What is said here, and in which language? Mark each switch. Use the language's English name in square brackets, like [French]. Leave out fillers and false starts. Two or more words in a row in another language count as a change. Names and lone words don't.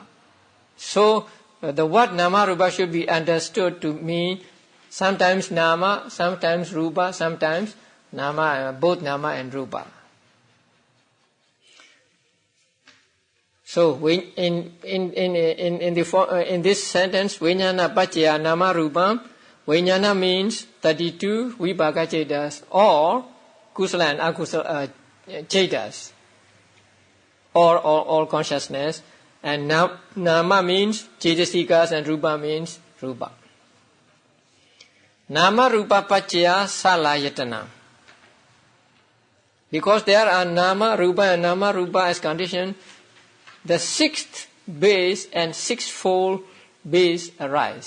[English] So the word [Pali] Nama Rupa [English] should be understood to mean sometimes Nama, sometimes Rupa, sometimes Nama, both Nama and Rupa. So in this sentence, [Pali] Vijnana Pacaya Nama Rupa, [English] Vijnana means 32 [Pali] Vipaka Chetas [English] or Kusala and [Pali] Akusala Chetas, [English] or all consciousness. And Nama means Cetasikas and Rupa means Rupa. [Pali] Nama Rupa Pacaya Salayatana. [English] Because there are [Pali] Nama Rupa [English] and [Pali] Nama Rupa [English] as condition, the sixth base and sixfold base arise.